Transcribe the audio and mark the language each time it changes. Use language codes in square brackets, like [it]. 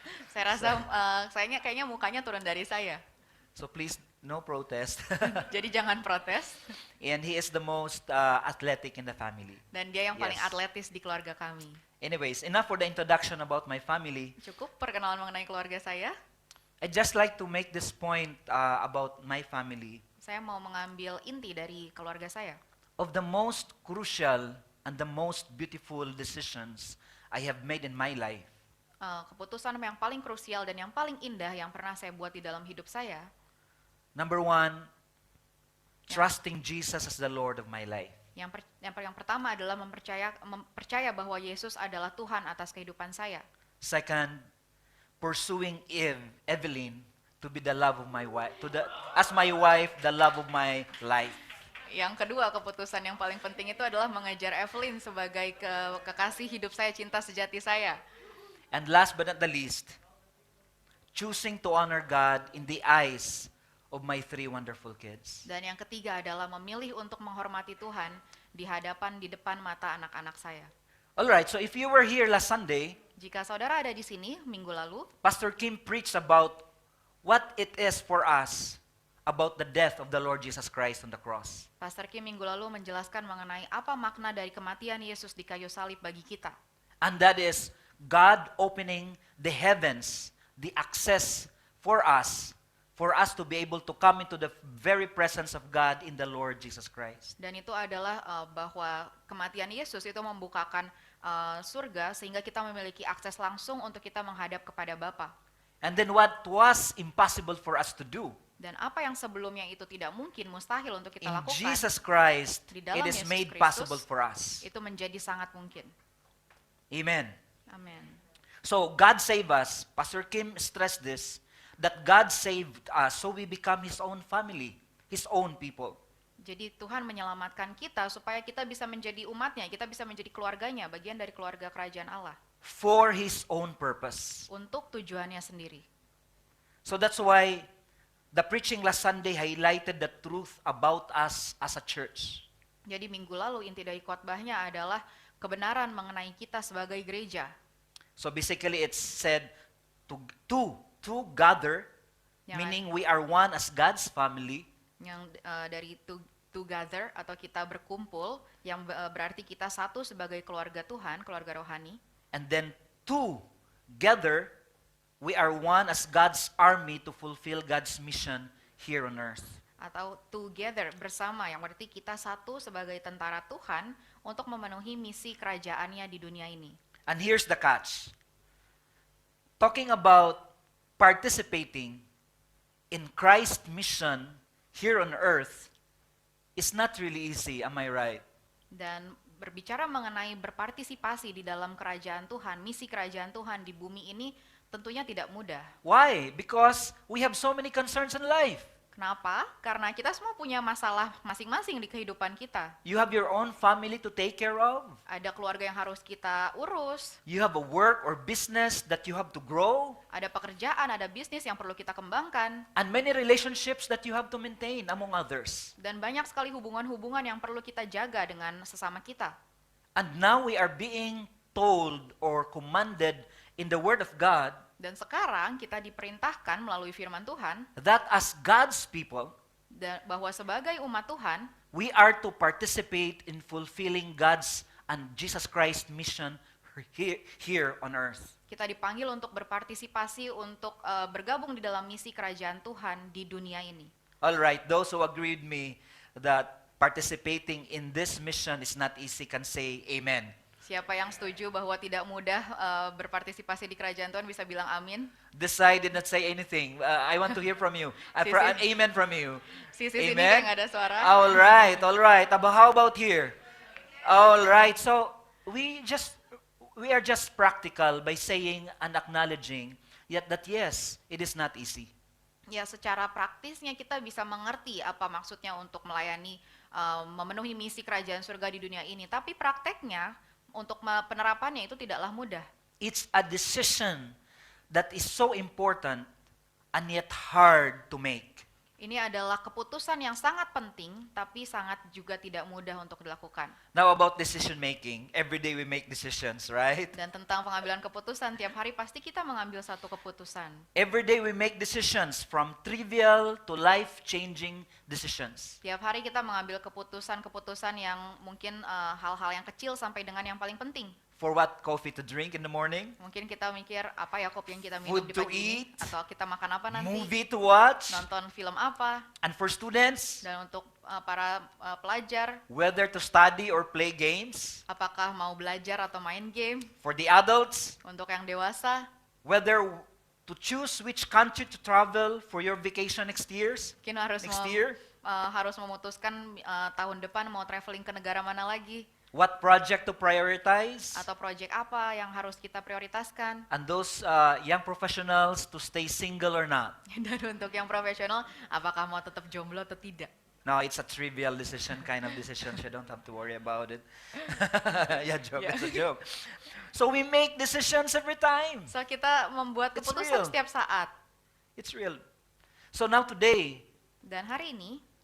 [id] Saya rasa kayaknya mukanya turun dari saya. [en] So please, no protest. [id] Jadi jangan protes. [en] And he is the most athletic in the family. [id] Dan dia yang paling [en] Yes. [id] atletis di keluarga kami. [en] Anyways, enough for the introduction about my family. [id] Cukup perkenalan mengenai keluarga saya. [en] I'd just like to make this point about my family. [id] Saya mau mengambil inti dari keluarga saya. [en] Of the most crucial and the most beautiful decisions I have made in my life, [id] Keputusan yang paling krusial dan yang paling indah yang pernah saya buat di dalam hidup saya. [en] number one, trusting Jesus as the Lord of my life. [id] Yang pertama adalah mempercaya bahwa Yesus adalah Tuhan atas kehidupan saya. [en] Second, pursuing Evelyn to be the love of my wife, as my wife, the love of my life. [id] Yang kedua, keputusan yang paling penting itu adalah mengejar Evelyn sebagai kekasih hidup saya, cinta sejati saya. [en] And last but not the least, choosing to honor God in the eyes of my three wonderful kids. [id] Dan yang ketiga adalah memilih untuk menghormati Tuhan di depan mata anak-anak saya. [en] Alright, so if you were here last Sunday, [id] Jika saudara ada di sini minggu lalu, [en] Pastor Kim preached about what it is for us about the death of the Lord Jesus Christ on the cross. [id] Pastor Kim minggu lalu menjelaskan mengenai apa makna dari kematian Yesus di kayu salib bagi kita. [en] And that is God opening the heavens, the access for us to be able to come into the very presence of God in the Lord Jesus Christ. [id] Dan itu adalah bahwa kematian Yesus itu membukakan surga sehingga kita memiliki akses langsung untuk kita menghadap kepada Bapa. [en] And then what was impossible for us to do, [id] Dan apa yang sebelumnya itu tidak mungkin, mustahil untuk kita [en] in [id] lakukan, [en] Jesus Christ, [id] Di dalam [en] it is [id] Yesus [en] made [id] Kristus, [en] possible for us. [id] itu menjadi sangat mungkin. [en] Amen. [id] Amin. [en] So God saved us. Pastor Kim stressed this, that God saved us so we become His own family, His own people. [id] Jadi Tuhan menyelamatkan kita supaya kita bisa menjadi umatnya, kita bisa menjadi keluarganya, bagian dari keluarga kerajaan Allah. [en] For His own purpose. [id] Untuk tujuannya sendiri. [en] So that's why the preaching last Sunday highlighted the truth about us as a church. [id] Jadi minggu lalu inti dari khotbahnya adalah kebenaran mengenai kita sebagai gereja. [en] So basically it's said to gather, [id] Yang [en] meaning we are one as God's family. [id] Yang dari together atau kita berkumpul, yang berarti kita satu sebagai keluarga Tuhan, keluarga rohani. [en] And then together, we are one as God's army to fulfill God's mission here on earth. [id] Atau together, bersama, yang berarti kita satu sebagai tentara Tuhan untuk memenuhi misi kerajaannya di dunia ini. [en] And here's the catch. Talking about participating in Christ's mission here on earth is not really easy, am I right? [id] Dan berbicara mengenai berpartisipasi di dalam kerajaan Tuhan, misi kerajaan Tuhan di bumi ini tentunya tidak mudah. [en] Why? Because we have so many concerns in life. [id] Kenapa? Karena kita semua punya masalah masing-masing di kehidupan kita. [en] You have your own family to take care of. [id] Ada keluarga yang harus kita urus, [en] You have a work or business that you have to grow. [id] ada pekerjaan, ada bisnis yang perlu kita kembangkan, [en] And many relationships that you have to maintain, among others. [id] dan banyak sekali hubungan-hubungan yang perlu kita jaga dengan sesama kita. [en] And now we are being told or commanded in the Word of God [id] Dan sekarang kita diperintahkan melalui firman Tuhan [en] that as God's people, [id] bahwa sebagai umat Tuhan, [en] we are to participate in fulfilling God's and Jesus Christ's mission here on earth. [id] kita dipanggil untuk berpartisipasi, untuk bergabung di dalam misi kerajaan Tuhan di dunia ini. [en] All right, those who agree with me that participating in this mission is not easy can say amen. [id] Siapa yang setuju bahwa tidak mudah berpartisipasi di kerajaan Tuhan bisa bilang amin. [en] This side did not say anything. I want to hear from you. [id] Sisi. [en] An amen from you. [id] Sisi sini [en] Amen. [id] kayak nggak ada suara. [en] All right, all right. How about here? All right. So we are just practical by saying and acknowledging yet that yes, it is not easy. [id] Ya, secara praktisnya kita bisa mengerti apa maksudnya untuk melayani memenuhi misi kerajaan surga di dunia ini. Tapi prakteknya untuk penerapannya itu tidaklah mudah. [en] It's a decision that is so important and yet hard to make. [id] Ini adalah keputusan yang sangat penting, tapi sangat juga tidak mudah untuk dilakukan. [en] Now about decision making, every day we make decisions, right? [id] Dan tentang pengambilan keputusan, tiap hari pasti kita mengambil satu keputusan. [en] Every day we make decisions from trivial to life-changing decisions. [id] Tiap hari kita mengambil keputusan-keputusan yang mungkin hal-hal yang kecil sampai dengan yang paling penting. [en] For what coffee to drink in the morning, [id] Mungkin kita mikir apa ya kopi yang kita minum [en] Food [id] di [en] to [id] pagi ini, [en] eat, [id] atau kita makan apa nanti, [en] movie to watch, [id] nonton film apa, [en] and for students, [id] dan untuk para pelajar, [en] whether to study or play games. [id] apakah mau belajar atau main game, [en] For the adults, [id] untuk yang dewasa, [en] whether to choose which country to travel for your vacation next [id] mungkin harus [en] year, [id] harus memutuskan tahun depan mau traveling ke negara mana lagi, [en] what project to prioritize, [id] atau project apa yang harus kita prioritaskan. [en] and those young professionals to stay single or not. [id] Dan untuk yang profesional, apakah mau tetap jomblo atau tidak. [en] No, it's a trivial decision, kind of decision, so you don't have to worry about it. Yeah, joke, Yeah. it's a joke. So we make decisions every time. [id] So kita membuat [en] It's [id] keputusan setiap saat. [en] It's real. So now today, [id] Dan hari ini,